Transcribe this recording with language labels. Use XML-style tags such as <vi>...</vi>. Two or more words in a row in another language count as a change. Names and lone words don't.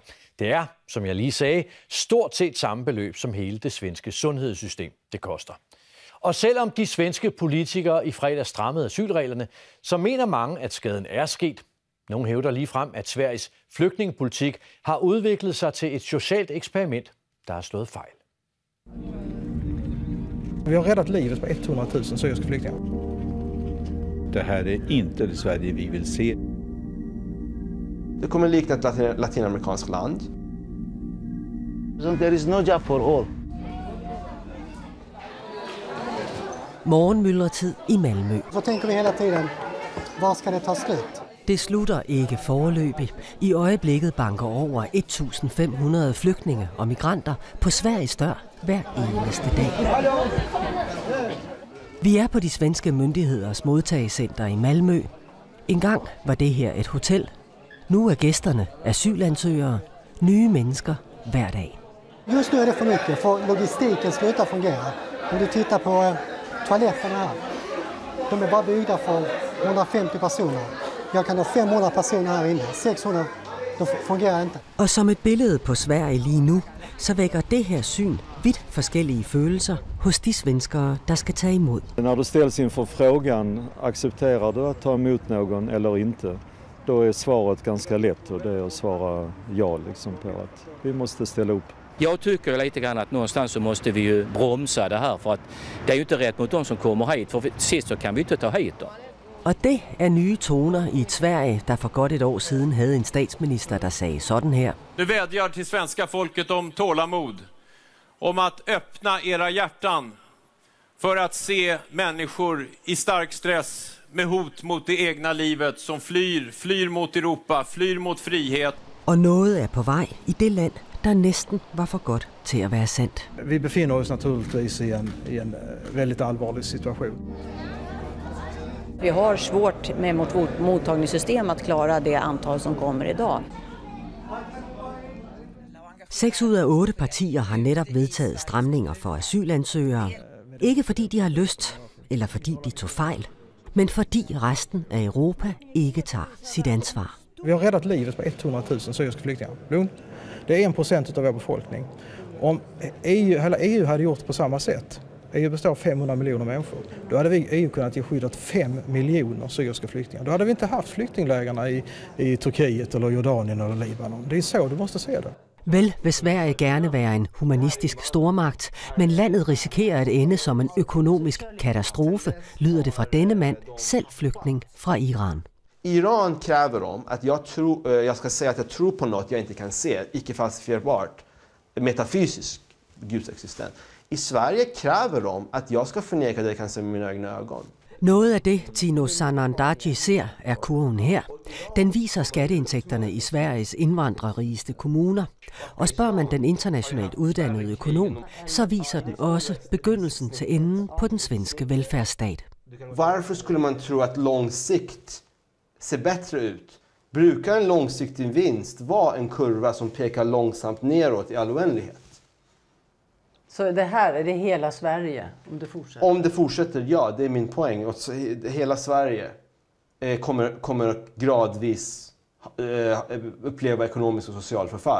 <da>Det er, som jeg lige sagde, stort set samme beløb, som hele det svenske sundhedssystem det koster. Og selvom de svenske politikere i fredag strammede asylreglerne, så mener mange, at skaden er sket. Nogle hævder lige frem, at Sveriges flygtningepolitik har udviklet sig til et socialt eksperiment, der har slået fejl.</da> <sv>Vi har räddat livet på 100.000 syriska flyktingar. Det här är inte det Sverige vi vill se. Det kommer likna ett latinamerikanskt land.</sv> <en>There is no job for all.</en> <da>Morgenmyldretid i Malmø. Så tænker vi hele tiden, hvor skal det ta slut? Det slutter ikke foreløbig. I øjeblikket banker over 1.500 flygtninge og migranter på Sveriges dør hver eneste dag. Vi er på de svenske myndigheders modtagecenter i Malmø. Engang var det her et hotel. Nu er gæsterne asylansøgere, nye mennesker hver dag.</da> <sv>Just nu er det for mycket, for logistiken slutar fungera. Om du tittar på toaletterna här, de är bara byggda för 150 personer.</sv> <da>Jeg kan have 500 personer herinde, 600, det fungerer ikke. Og som et billede på Sverige lige nu, så vækker det her syn vidt forskellige følelser hos de svenskere, der skal tage imod.</da> <sv>När du ställs inför frågan, accepterar du att ta emot någon eller inte? Då är svaret ganska lätt, och det är att svara ja liksom, på att vi måste ställa upp. Jag tycker lite grann att någonstans så måste vi ju bromsa det här, för att det är ju inte rätt mot de som kommer hit, för sist så kan vi inte ta hit dem.</sv> <da>Og det er nye toner i et Sverige, der for godt et år siden havde en statsminister, der sagde sådan her.</da> <sv>Nu vädjar till svenska folket om tålamod, om att öppna era hjärtan för att se människor i stark stress med hot mot det egna livet som flyr mot Europa, flyr mot frihet.</sv> <da>Og noget er på vej i det land, der næsten var for godt til at være sandt.</da> <sv>Vi befinner oss naturligtvis i en väldigt allvarlig situation. Vi har svårt med vårt mottagningssystem att klara det antal som kommer idag.</sv> <da>6 ud af 8 partier har netop vedtaget stramninger for asylansøgere. Ikke fordi de har lyst, eller fordi de tog fejl, men fordi resten af Europa ikke tager sit ansvar.</da> <sv>Vi har räddat livet på 100.000 syriska flyktingar. Det är 1% av vår befolkning. Om hela EU hade gjort på samma sätt, EU består av 500 miljoner människor, då hade vi EU kunnat ge skydd åt 5 miljoner syriska flyktingar. Då hade vi inte haft flyktinglägerna i Turkiet eller Jordanien eller Libanon. Det är så du måste se det.</sv> <da>Vel vil Sverige gerne være en humanistisk stormagt, men landet risikerer at ende som en økonomisk katastrofe, lyder det fra denne mand, selv flygtning fra Iran.</da> <sv>Iran kräver om att jag ska säga att jag tror på något jag inte kan se, icke falsifierbart, metafysisk gudsexistent. I Sverige kräver de att jag ska förneka det jag kan se med mina egna ögon.</sv> <da>Noget af det, Tino Sanandaji ser, er kurven her. Den viser skatteindtægterne i Sveriges indvandrerrigeste kommuner. Og spørger man den internationalt uddannede økonom, så viser den også begyndelsen til enden på den svenske velfærdsstat.</da> <sv>Varför skulle man tro att lång sikt ser bättre ut? Brukar en långsiktig vinst vara en kurva som pekar långsamt neråt i all oändlighet? Så det här är det hela Sverige om det fortsätter? Om det fortsätter, ja, det är min poäng. Och hela Sverige kommer gradvis uppleva ekonomisk och social förfall.</sv>